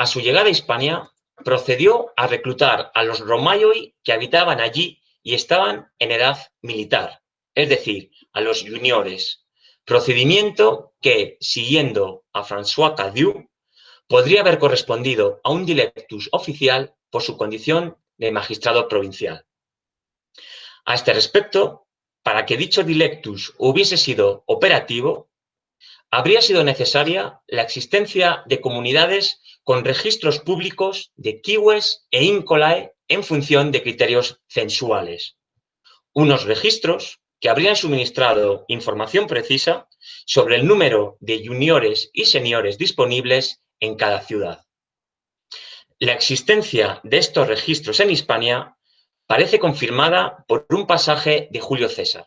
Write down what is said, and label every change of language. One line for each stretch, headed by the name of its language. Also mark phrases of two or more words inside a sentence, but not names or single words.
Spanish: su llegada a Hispania, procedió a reclutar a los Romaioi que habitaban allí y estaban en edad militar, es decir, a los juniores, procedimiento que, siguiendo a François Cadieux, podría haber correspondido a un dilectus oficial por su condición de magistrado provincial. A este respecto, para que dicho dilectus hubiese sido operativo, habría sido necesaria la existencia de comunidades con registros públicos de cives e incolae en función de criterios censuales. Unos registros que habrían suministrado información precisa sobre el número de juniores y seniores disponibles en cada ciudad. La existencia de estos registros en Hispania parece confirmada por un pasaje de Julio César.